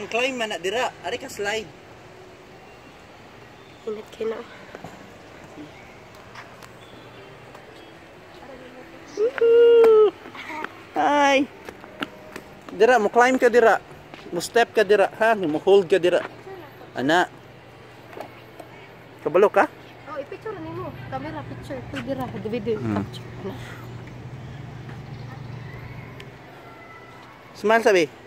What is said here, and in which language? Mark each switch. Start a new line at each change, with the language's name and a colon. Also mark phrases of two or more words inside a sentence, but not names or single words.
Cebuano: Pang climb man na dira. Ari ka slide. Init kayo na. Hi. Dira mo climb ka dira. Mo step ka dira, ha? Mo hold ka dira. Ana. Kabalo ka? Oh, i-picture ni mo.
English: Camera picture.
Cebuano: Pwede ra
English: video capture.
Cebuano: Smile sabi.